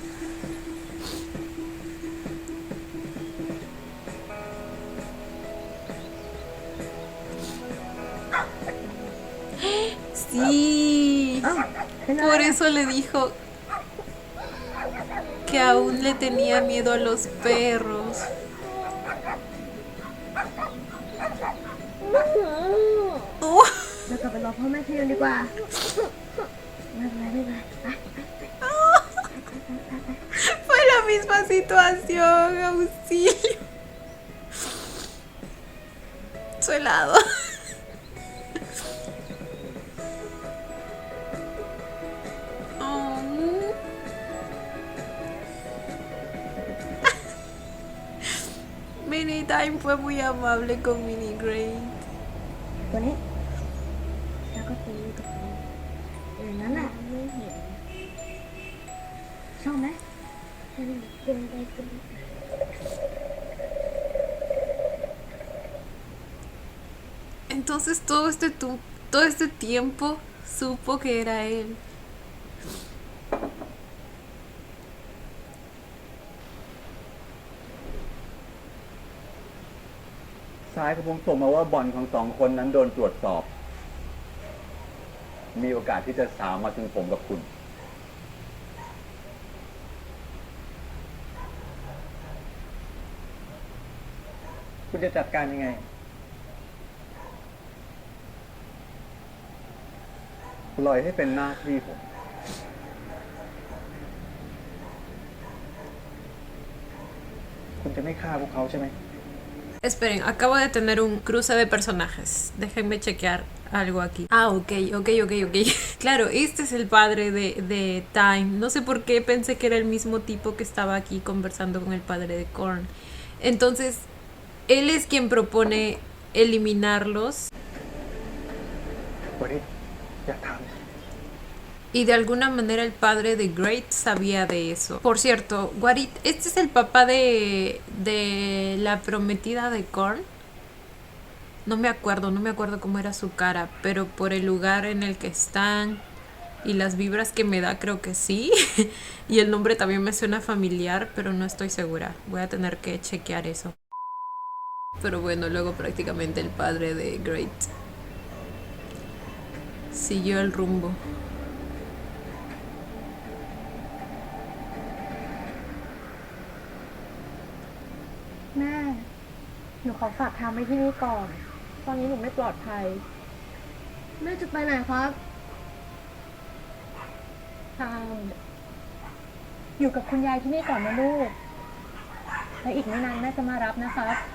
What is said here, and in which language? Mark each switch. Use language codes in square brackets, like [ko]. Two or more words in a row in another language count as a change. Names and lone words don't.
[es] Sí, por eso le dijo que aún le tenía miedo a los perros. Oh. [th] เรากลับไปรอพ่อแม่ที่เรียนดีกว่า ไม่เป็นไร [es] Fue la misma situación, auxilio. Su helado. Oh. Mini Time fue muy amable con Mini Great. [th] ตัวนี้ แล้วก็ตัวนี้อย่างนั้นแหละชอบไหม [es] Entonces todo este tiempo supo que era él. [th] สายของผมส่งมาว่าบ่อนของ2 คนนั้นโดนตรวจสอบ มีโอกาสที่จะสาวมาถึงผมกับคุณ คุณจะจัดการยังไง ปล่อยให้เป็นหน้าที่ผม คุณจะไม่ฆ่าพวกเขาใช่ไหม [es] Esperen, acabo de tener un cruce de personajes. Déjenme chequear algo aquí. Ah, ok. Claro, este es el padre de Time. No sé por qué pensé que era el mismo tipo que estaba aquí conversando con el padre de Korn. Entonces, él es quien propone eliminarlos. [th] วันนี้อย่าทำ [es] Y de alguna manera el padre de Great sabía de eso. Por cierto, Guarit, este es el papá de la prometida de Korn. No me acuerdo cómo era su cara, pero por el lugar en el que están y las vibras que me da, creo que sí. Y el nombre también me suena familiar, pero no estoy segura. Voy a tener que chequear eso. Pero bueno, luego prácticamente el padre de Great siguió el rumbo. [th] แม่ หนูขอฝากทางไว้ที่นี่ก่อน ตอนนี้หนูไม่ปลอดภัย แม่จะไปไหนครับ ทางอยู่กับคุณยายที่นี่ก่อนนะลูก และอีกไม่นานแม่จะมารับนะครับ